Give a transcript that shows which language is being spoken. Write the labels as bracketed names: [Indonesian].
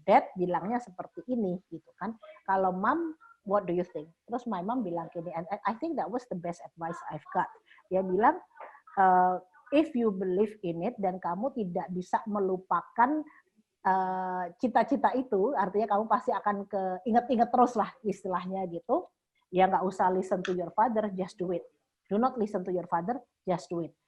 [Indonesian] Dad bilangnya seperti ini gitu kan. Kalau [English] Mom, what do you think? [Indonesian] Terus [English] my mom [Indonesian] bilang gini, [English] and I think that was the best advice I've got. [Indonesian] Dia bilang, [English] if you believe in it [Indonesian] dan kamu tidak bisa melupakan cita-cita itu, artinya kamu pasti akan inget-inget terus lah istilahnya gitu. Ya nggak usah [English] listen to your father, just do it. Do not listen to your father, just do it.